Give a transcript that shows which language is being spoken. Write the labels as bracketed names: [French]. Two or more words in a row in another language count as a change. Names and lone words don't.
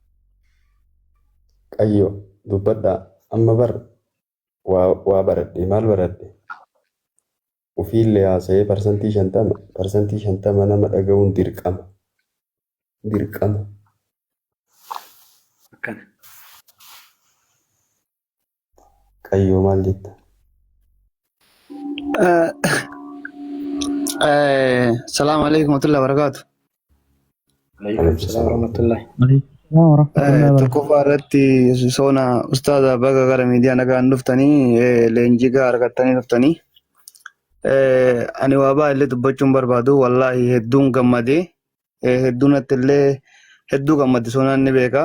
[Oromo] qayyo dubbadhaa amma bar waa baradhe maal baradhe ufiillee haasa'ee parsantii 50 nama dhaga'uun dirqama akkana qayyoo maal jetta [Arabic] السلام عليكم ورحمة الله وبركاته. عليكم السلام ورحمة الله. [Oromo] Tokkoffaa irratti soona ustaada baga gara miidiyaa nagaan dhuftanii leenjii gahaa argattanii dhuftanii Ani waa baay'ee dubbachuun barbaadu wallaahi hedduun gammadee hedduunatti illee hedduu gammade sonaan ni beeka.